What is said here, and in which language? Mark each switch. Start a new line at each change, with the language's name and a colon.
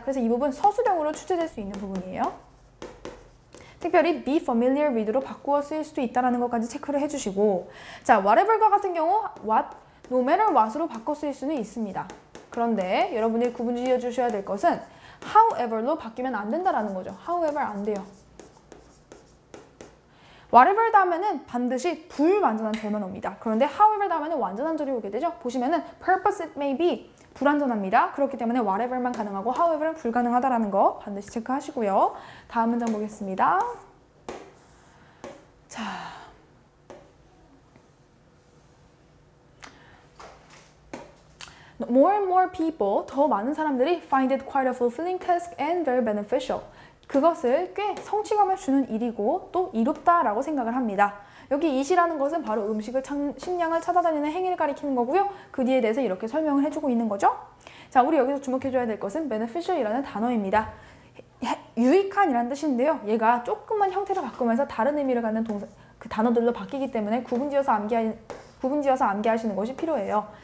Korean: 그래서 이 부분 서술형으로 출제될 수 있는 부분이에요. 특별히 be familiar with로 바꾸어 쓰일 수도 있다는 것까지 체크를 해주시고 자, whatever과 같은 경우 what, no matter what으로 바꿔 쓰일 수는 있습니다. 그런데 여러분이 구분 지어주셔야 될 것은 however로 바뀌면 안 된다는 거죠. however 안 돼요. whatever 다음에는 반드시 불완전한 절만 옵니다. 그런데 however 다음에는 완전한 절이 오게 되죠. 보시면은 purpose it may be 불완전합니다. 그렇기 때문에 whatever만 가능하고 however는 불가능하다라는 거 반드시 체크하시고요. 다음 문장 보겠습니다.
English: 자, more and more people,
Korean: 더 많은 사람들이
English: find it quite a fulfilling task and very beneficial.
Korean: 그것을 꽤 성취감을 주는 일이고 또 이롭다라고 생각을 합니다. 여기 it이라는 것은 바로 식량을 찾아다니는 행위를 가리키는 거고요. 그 뒤에 대해서 이렇게 설명을 해주고 있는 거죠. 자, 우리 여기서 주목해줘야 될 것은 beneficial이라는 단어입니다. 유익한이라는 뜻인데요. 얘가 조금만 형태를 바꾸면서 다른 의미를 갖는 그 단어들로 바뀌기 때문에 구분지어서 암기하시는 것이 필요해요.